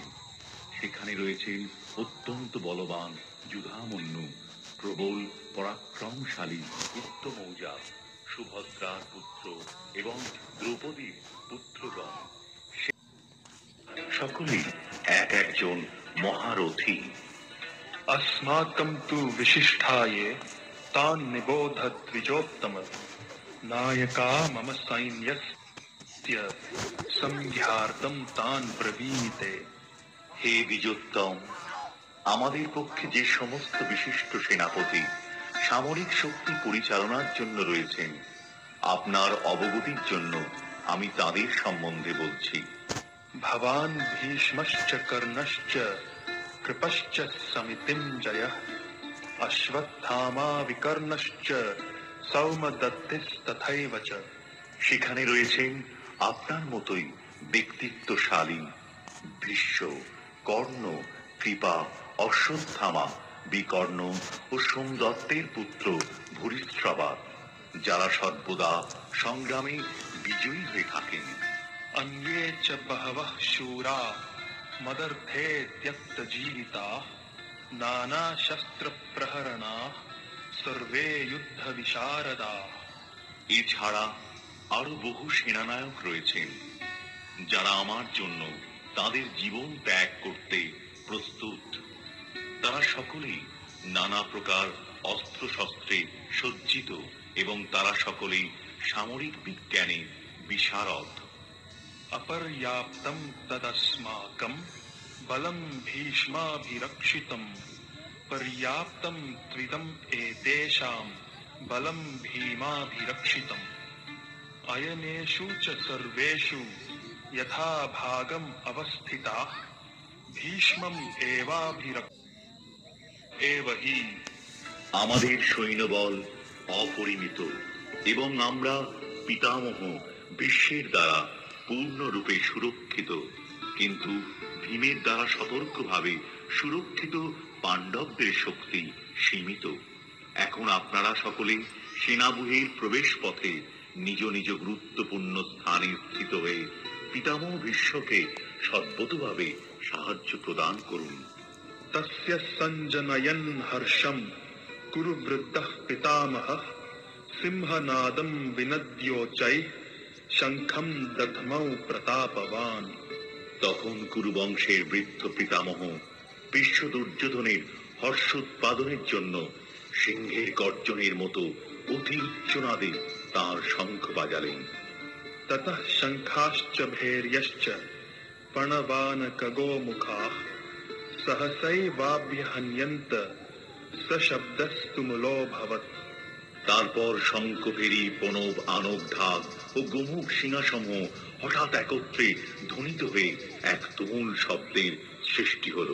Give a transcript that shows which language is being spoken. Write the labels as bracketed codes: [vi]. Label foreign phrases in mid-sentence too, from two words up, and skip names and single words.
[bn] সেখানে রয়েছেন অত্যন্ত বলবান যুধামন্যু, প্রবল পরাক্রমশালী উত্তমৌজা, সুভদ্রার পুত্র এবং দ্রৌপদীর পুত্রগণ, সকলেই এক একজন মহারথী। [sa] अस्माकं तु विशिष्टाये तान् निबोध द्विजोत्तम नायका मम सैन्यस्य संज्ञार्थं तान् ब्रवीते। [bn] হে বিজোত্তম, আমাদের পক্ষে যে সমস্ত বিশিষ্ট সেনাপতি সামরিক শক্তি পরিচালনার জন্য রয়েছেন, আপনার অবগতির জন্য আমি তাদের সম্বন্ধে বলছি। [sa] भवान् भीष्मश्च कर्णश्च कृपश्च समितिञ्जयः अश्वत्थामा विकर्णश्च सौमदत्तिस्तथैव च। [bn] সেখানে রয়েছেন আপনার মতোই ব্যক্তিত্বশালী ভীষ্ম, কর্ণ, কৃপা, অশ্বত্থামা, বিকর্ণ ও সোমদত্তের পুত্র ভূরিশ্রবা, যারা সর্বদা সংগ্রামে বিজয়ী হয়ে থাকেন। [sa] अन्ये च बहवः शूरा मदर्थे त्यक्तजीविताः नानाशस्त्रप्रहरणाः सर्वे युद्धविशारदाः। [bn] এছাড়া আরো বহু সেনানায়ক রয়েছেন, যারা আমার জন্য তাদের জীবন ত্যাগ করতে প্রস্তুত। তারা সকলেই নানা প্রকার অস্ত্র শস্ত্রে সজ্জিত এবং তারা সকলেই সামরিক বিজ্ঞানে বিশারদ। [sa] अपर्याप्तं तदस्माकं बलं भीष्माभिरक्षितं पर्याप्तं त्विदम् एतेषां बलं भीमाभिरक्षितम्। अयनेषु च सर्वेषु यथा भागम् अवस्थिताः भीष्मम् एव हि। [bn] আমাদের সৈন্যবল অপরিমিত এবং আমরা পিতামহ ভীষ্মের দ্বারা পূর্ণরূপে সুরক্ষিত, কিন্তু ভীমের দ্বারা সতর্কভাবে সুরক্ষিত পাণ্ডবদের শক্তি সীমিত। এখন আপনারা সকলে সেনাবুহের প্রবেশ পথে নিজ নিজ গুরুত্বপূর্ণ স্থানে স্থিত হয়ে পিতামহ ভীষ্মকে সর্বতোভাবে সাহায্য প্রদান করুন। [sa] तस्य सञ्जनयन् हर्षम् कुरु वृद्धः पितामहः सिंहनादम् विनद्योच्चैः शङ्खम् दध्मौ प्रतापवान्। [bn] তখন কুরুবংশের বৃদ্ধ পিতামহ বিশ্ব দুর্যোধনের হর্ষোৎপাদনের জন্য সিংহের গর্জনের মতো অতি উচ্চনাদে তাঁর শঙ্খ বাজালেন। [sa] ततः शङ्खाश्च भैर्यश्च प्रणवानकगोमुखाः सहसैवाभ्यहन्यन्त सशब्दस्तुमुलोऽभवत्। [bn] তারপর শঙ্খভেরী প্রণব আনব ঢাক ও গোমুখ সিংহাসমূহ হঠাৎ একত্রে ধ্বনিত হয়ে এক তুমুল শব্দের সৃষ্টি হল।